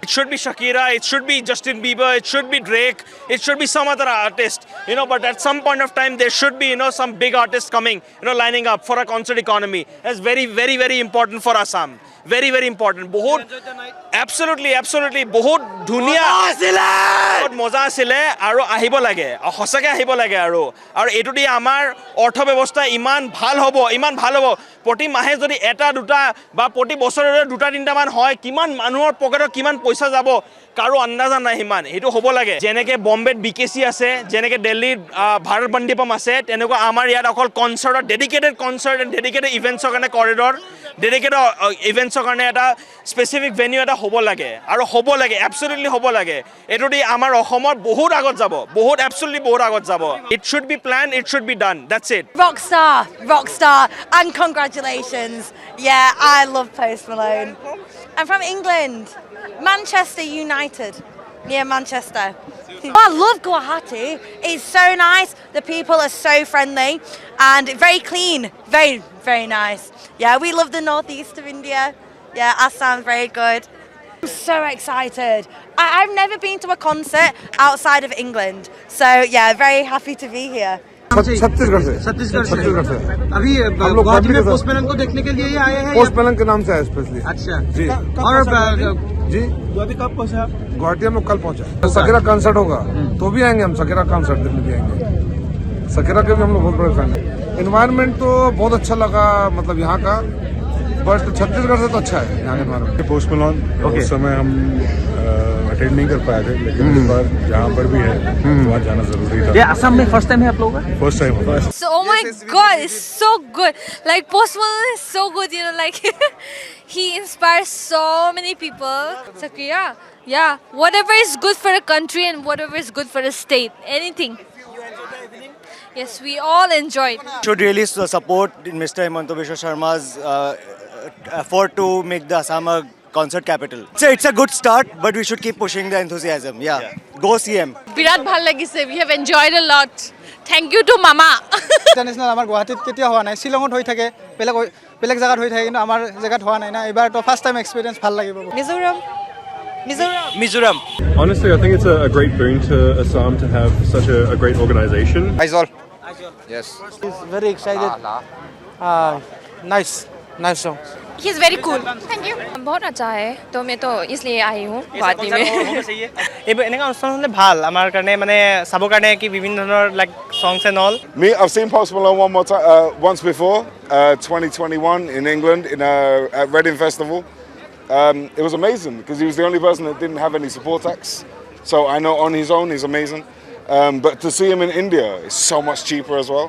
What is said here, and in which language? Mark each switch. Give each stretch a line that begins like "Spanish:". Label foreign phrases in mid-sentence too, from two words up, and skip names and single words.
English: It should be Shakira, it should be Justin Bieber, it should be Drake, it should be some other artist, but at some point of time there should be, some big artists coming, lining up for a concert economy. That's very, very, very important for Assam. Very, very important. Absolutely, absolutely.
Assamese: বহুত ধুনীয়া বহুত মজা आছিলে আৰু আহিব লাগে হসকে আহিব লাগে আৰু এটো দি আমাৰ অৰ্থব্যৱস্থা ইমান ভাল হ'ব প্ৰতি মাহে যদি এটা দুটা বা প্ৰতি বছৰৰে দুটা তিনটা মান হয় কিমান মানুহৰ পকেটত কিমান পইচা যাব কাৰো আন্দাজা নাই হিমান এটো হ'ব লাগে যেনেকে বম্বেত বিকেসি আছে যেনেকে দিল্লীত ভাৰত মণ্ডপম আছে তেনেকুৱা আমাৰ ইয়াত অকল কনসাৰ্টৰ
English: dedicated concert and dedicated events
Assamese: কাৰণে কৰিডৰ
English: dedicated events
Assamese: কাৰণে এটা
English: specific venue
Assamese: এটা হ'ব লাগে আৰু হ'ব লাগে absolutely হ'ব লাগে এটো দি আমাৰ অসমৰ বহুত আগত যাব বহুত absolutely বহুত আগত যাব
English: it should be planned it should be done that's it rockstar and congratulations yeah I love Post Malone. I'm from England, Manchester United. Yeah, Manchester. I love Guwahati. It's so nice. The people are so friendly and very clean. Very, very nice. Yeah, we love the northeast of India. Yeah, Assam's very good. I'm so excited. I've never been to a concert outside of England. So, yeah, very happy to be here.
Hindi: छत्तीसगढ़ से अभी गुवाहाटी में पोस्ट मेलन को देखने के लिए ये आए हैं पोस्ट मेलन के नाम से आए स्पेशली अच्छा जी और जी अभी कब पहुंचे आप गुवाहाटी में कल पहुंचा सकेरा कंसर्ट होगा तो भी आएंगे हम सकेरा कंसर्ट देखने भी आएंगे सकेरा के भी हम लोग बहुत बड़े फैन हैं एनवायरनमेंट तो बहुत अच्छा लगा मतलब यहाँ का बट छत्तीसगढ़ से तो अच्छा है यहाँ का एनवायरनमेंट पोस्ट मेलन उस समय हम अटेंड नहीं कर पाए थे लेकिन इस बार जहाँ पर भी है वहाँ जाना जरूरी था। ये असम में
English: first time
Hindi: है आप लोगों का
English: first time
Hindi: होगा।
English: So oh my God, it's so good. Like Post Malone is so good, like he inspires so many people. Shakira, yeah, whatever is good for a country and whatever is good for a state, anything. Yes, we all enjoyed. Should really support Mr. Himanta Biswa Sharma's effort to make the Assam a concert capital. It's a good start, but we should keep pushing the enthusiasm. Yeah. Go CM.
Assamese: বিরাট ভাল লাগিছে.
English: We have enjoyed a lot. Thank you to Mama.
Assamese: ইন্টাৰনেশ্যনেল আমাৰ গুৱাহাটীত কেতিয়া হোৱা নাই শিলঙত হৈ থাকে বেলেগ জায়গাত হৈ থাকে কিন্তু আমাৰ জায়গাত হোৱা নাই না এবাৰ তো
English: first time experience
Assamese: ভাল লাগিব
English: Mizoram. Honestly, I think it's a great boon to Assam to have such a great organization. Aizol. Yes. He's very excited. Nice song. He's very cool. Thank you.
Hindi: बहुत अच्छा है तो मैं तो इसलिए आई हूँ गुवाहाटी में
Assamese: এইবোৰ এনেকা অনুষ্ঠান হ'লে ভাল আমাৰ কাৰণে মানে চাবৰ কাৰণে কি বিভিন্ন ধৰণৰ লাইক
English: songs and all. Me, I've seen Post Malone once before, 2021 in England at Reading Festival. It was amazing because he was the only person that didn't have any support acts. So I know on his own he's amazing. But to see him in India is so much cheaper as well.